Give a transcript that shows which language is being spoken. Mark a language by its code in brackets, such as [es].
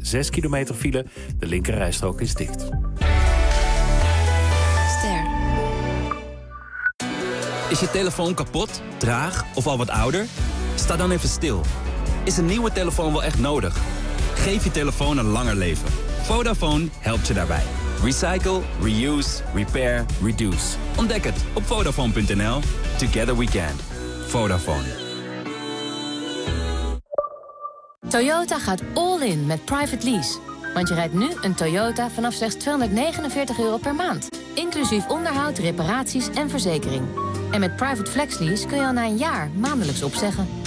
[nl] 6 kilometer file. De linkerrijstrook is dicht. Is je telefoon kapot, traag of al wat ouder? Sta dan even stil. Is een nieuwe telefoon wel echt nodig? Geef je telefoon een langer leven. Vodafone helpt je daarbij. [en] Recycle, reuse, repair, reduce. [nl] Ontdek het op Vodafone.nl. [en] Together we can. Vodafone. [nl] Toyota gaat all-in met private lease. Want je rijdt nu een Toyota vanaf slechts €249 per maand. Inclusief onderhoud, reparaties en verzekering. En met Private Flex Lease kun je al na een jaar maandelijks opzeggen.